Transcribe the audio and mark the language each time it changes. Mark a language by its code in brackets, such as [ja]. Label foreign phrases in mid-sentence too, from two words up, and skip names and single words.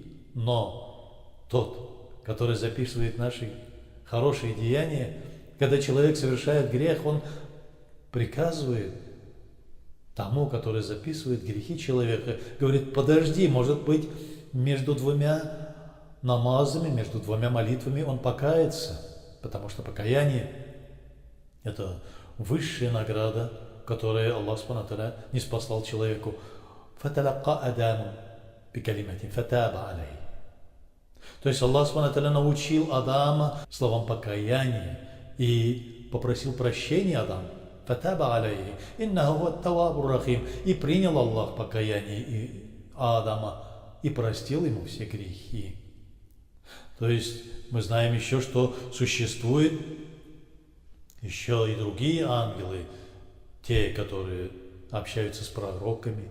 [ru] Но тот, который записывает наши хорошие деяния, когда человек совершает грех, он приказывает тому, который записывает грехи человека, говорит: подожди, может быть, между двумя намазами, между двумя молитвами он покается, потому что покаяние – это высшая награда, которую Аллах [ar] سبحانه وتعالى [ru] ниспослал человеку. [ar] «فتلقى آدم بكلمات فتاب عليه». [ru] То есть Аллах [ar] سبحانه وتعالى [ru] научил Адама словам покаяния и попросил прощения Адама. [ar] «فتاب عليه، إنه التواب الرحيم». [ru] И принял Аллах покаяние Адама и простил ему все грехи. То есть мы знаем еще, что существует еще и другие ангелы, те, которые общаются с пророками.